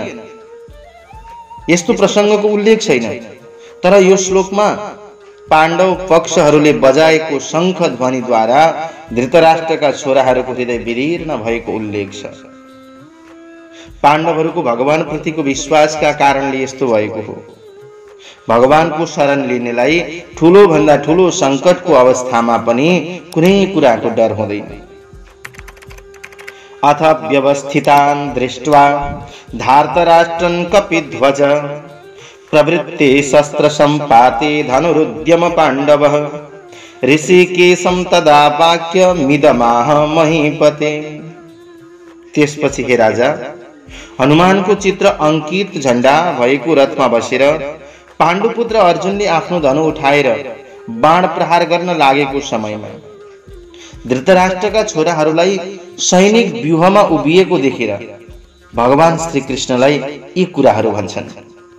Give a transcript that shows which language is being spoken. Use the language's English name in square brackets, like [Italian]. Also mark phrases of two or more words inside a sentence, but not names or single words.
[Nepali] यस्तो प्रसङ्गको उल्लेख छैन, तर यो श्लोकमा पाण्डव पक्षहरूले बजाएको शंख ध्वनिद्वारा धृतराष्ट्रका छोराहरूको हृदय विदीर्ण भएको उल्लेख छ। पाण्डवहरूको भगवान प्रतिको विश्वासका कारणले यस्तो भएको हो। भगवानको शरण लिनेलाई ठूलो भन्दा ठूलो संकटको अवस्थामा पनि कुनै कुराको डर हुँदैन। [Sanskrit] अथ व्यवस्थितान् दृष्ट्वा धार्तराष्ट्रन् कपिध्वज प्रवृत्ते शस्त्र सम्पाते धनुरुद्यम पाण्डवः ऋषिकेशं तदा वाक्य मिदमाह महीपते। [Nepali] त्यसपछि हे राजा, हनुमानको चित्र अंकित झण्डा भएको रथमा बसेर पाण्डुपुत्र अर्जुनले आफ्नो धनु उठाएर बाण प्रहार गर्न लागेको समयमा धृतराष्ट्रका छोराहरूलाई सैनिक व्यूहमा उभिएको देखेर भगवान श्री कृष्णलाई यी कुराहरू भन्छन्।